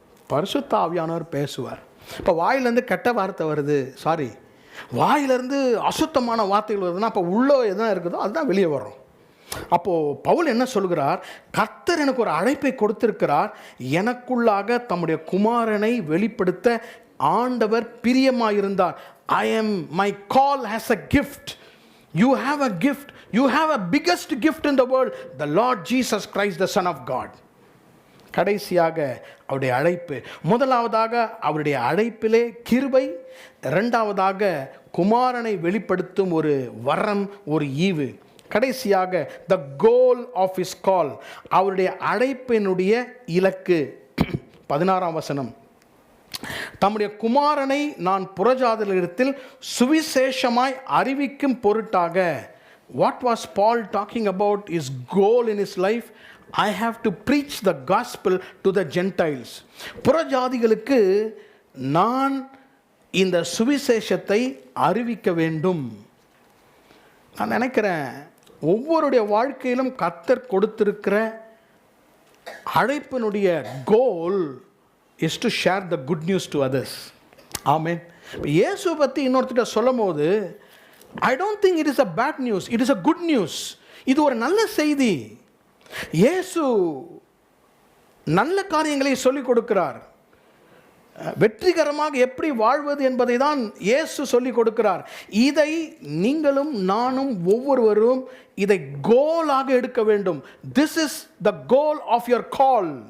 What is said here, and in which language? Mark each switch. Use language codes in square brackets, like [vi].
[ta] பரிசுத்த ஆவியானவர் பேசுவார். இப்போ வாயிலேருந்து கெட்ட வார்த்தை வருது, வாயிலேருந்து அசுத்தமான வார்த்தைகள் வருதுன்னா அப்போ உள்ளே எதுனா இருக்குதோ அதுதான் வெளியே வரும். அப்போது பவுல் என்ன சொல்கிறார்? கர்த்தர் எனக்கு ஒரு அழைப்பை கொடுத்திருக்கிறார், எனக்குள்ளாக தம்முடைய குமாரனை வெளிப்படுத்த ஆண்டவர் பிரியமாயிருந்தார். [en] I am, my call has a gift. You have a gift. You have a biggest gift in the world, the Lord Jesus Christ, the Son of God. [ta] கடைசியாக அவருடைய அழைப்பு. முதலாவதாக அவருடைய அழைப்பிலே கிருபை, இரண்டாவதாக குமாரனை வெளிப்படுத்தும் ஒரு வரம், ஒரு ஈவு. கடைசியாக [en] the goal of his call, [ta] அவருடைய அழைப்பினுடைய இலக்கு. 16ஆம் வசனம், தம்முடைய குமாரனை நான் புறஜாதிகளிடத்தில் சுவிசேஷமாய் அறிவிக்கும் பொருட்டாக. [en] What was Paul talking about? His goal in his life, I have to preach the gospel to the Gentiles. [ta] புறஜாதிகளுக்கு நான் இந்த சுவிசேஷத்தை அறிவிக்க வேண்டும். நான் நினைக்கிறேன் ஒவ்வொருடைய வாழ்க்கையிலும் கர்த்தர் கொடுத்திருக்கிற அழைப்பினுடைய கோல் [en] is to share the good news to others. [ta] ஆமென். இயேசு பற்றி இன்னொருத்தர் சொல்லும் போது, [en] I don't think it is a bad news, it is a good news. [ta] இது ஒரு நல்ல செய்தி. இயேசு நல்ல காரியங்களை சொல்லிக் கொடுக்கிறார். வெற்றிகரமாக எப்படி வாழ்வது என்பதை தான் இயேசு சொல்லிக் கொடுக்கிறார். இதை நீங்களும் நானும் ஒவ்வொருவரும் இதை கோலாக எடுக்க வேண்டும். [en] This is the goal of your call.